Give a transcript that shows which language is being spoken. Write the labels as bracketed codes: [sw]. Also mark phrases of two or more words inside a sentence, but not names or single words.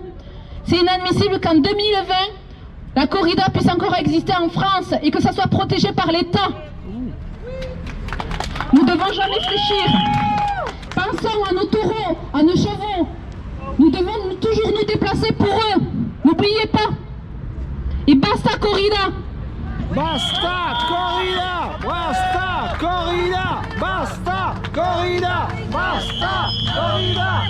[fr] C'est inadmissible qu'en 2020, la corrida puisse encore exister en France et que ça soit protégé par l'État. Nous devons jamais réfléchir. Pensons à nos taureaux, à nos chevaux. Nous devons toujours nous déplacer pour eux. N'oubliez pas. Et basta corrida. Basta corrida, basta corrida, basta corrida, basta corrida.